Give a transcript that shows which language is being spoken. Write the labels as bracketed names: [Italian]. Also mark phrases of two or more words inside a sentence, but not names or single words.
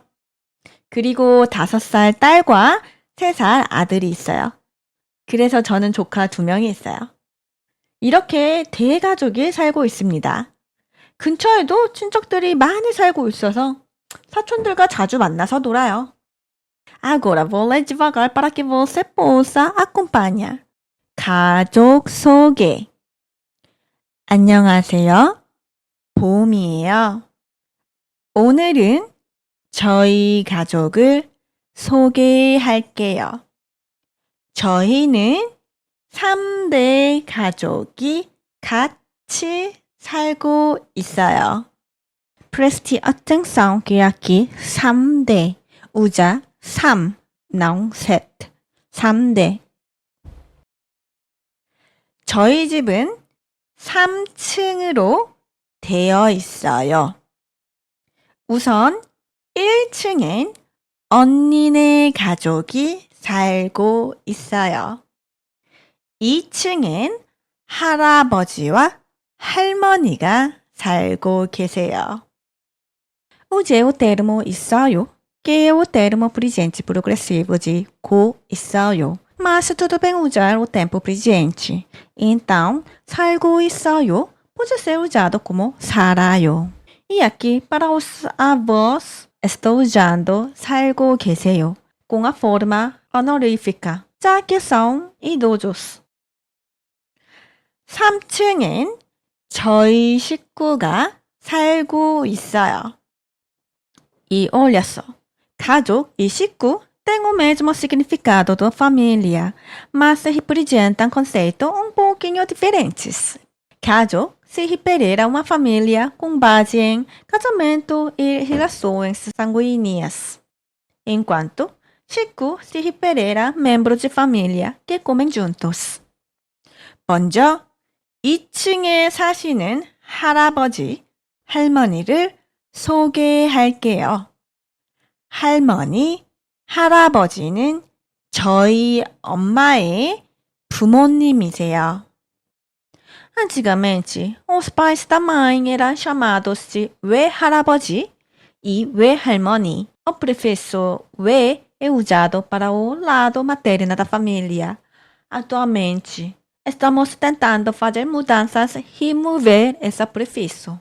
[Korean] 그리고 5살 딸과 3살 아들이 있어요. 그래서 저는 조카 2명이 있어요. 이렇게 대가족이 살고 있습니다. 근처에도 친척들이 많이 살고 있어서 사촌들과 자주 만나서 놀아요. [Portuguese] Agora vou ler devagar para que você possa acompanhar. [Korean] 가족 소개. 안녕하세요. 봄이에요. 오늘은 저희 가족을 소개할게요. 저희는 3대 가족이 같이 살고 있어요. [Portuguese] Preste atenção que aqui 3대 usa 3, não 7. [Korean] 3대. 저희 집은 3층으로 되어 있어요. 우선 1층엔 언니네 가족이 살고 있어요. 2층엔 할아버지와 할머니가 살고 계세요. [Portuguese] Use o termo 있어요, que é o termo presente progressivo de [Korean] 고 있어요. [Portuguese] Mas tudo bem usar o tempo presente. Então, [Korean] 살고 있어요 [Portuguese] pode ser usado como 살아요. E aqui, para os avós, estou usando [Korean] 살고 계세요 [Portuguese] com a forma honorífica, já que são idosos. [Korean] 3층엔 저희 식구가 살고 있어요. [Portuguese] E olha só, 가족 e 식구 têm o mesmo significado da família, mas se representam conceitos um pouquinho diferentes. 가족 se refere a uma família com base em casamento e relações sanguíneas, enquanto 식구 se refere a membros de família que comem juntos. [Korean] 먼저 2층에 사시는 할아버지, 할머니를 소개할게요. 할머니, 할아버지는 저희 엄마의 부모님이세요. [Portuguese] Antigamente, os pais da mãe eram chamados de 외할아버지 e 외할머니. O prefixo 외 é usado para o lado materno da família. Atualmente, estamos tentando fazer mudanças e remover esse prefixo.